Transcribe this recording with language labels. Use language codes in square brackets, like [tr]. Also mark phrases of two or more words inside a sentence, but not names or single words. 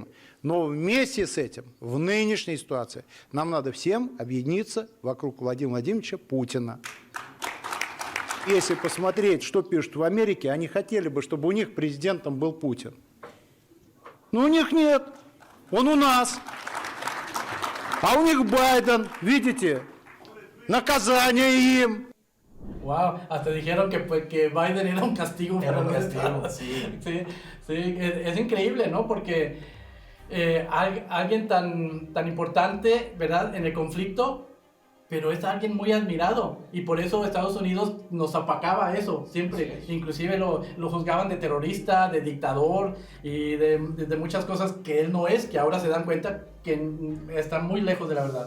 [ru] Но вместе с этим, в нынешней ситуации, нам надо всем объединиться вокруг Владимира Владимировича Путина. Если посмотреть, что пишут в Америке, они хотели бы, чтобы у них президентом был Путин. Но у них нет. Он у нас. А у них Байден, видите, наказание им. [es] Wow, hasta dijeron que Biden era un castigo para los Estados. Sí. Sí, es increíble, ¿no? Porque alguien tan importante, ¿verdad? En el conflicto, pero es alguien muy admirado y por eso Estados Unidos nos apacaba eso siempre, inclusive lo juzgaban de terrorista, de dictador y de muchas cosas que él no es, que ahora se dan cuenta que está muy lejos de la verdad.